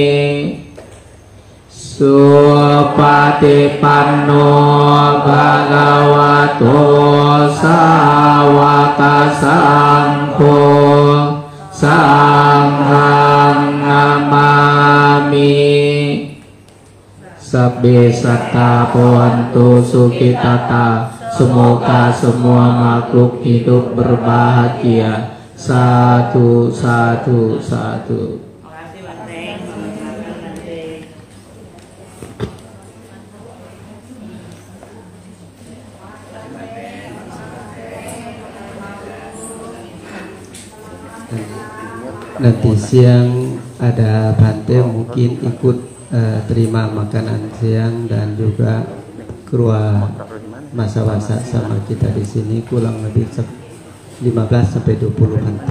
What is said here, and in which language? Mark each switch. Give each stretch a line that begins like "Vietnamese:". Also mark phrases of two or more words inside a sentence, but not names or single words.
Pali: สุปฏิปันโนภะคะวะโตสาวกสังโฆสังฆังนามามิสัพเพสัตตาภวันตุสุขิตา
Indonesian: semoga semua makhluk hidup berbahagia. Satu, satu, satu. Nanti siang ada Bante mungkin ikut terima makanan siang dan juga keluar masa-masa sama kita di sini kurang lebih 15 sampai 20 Bante.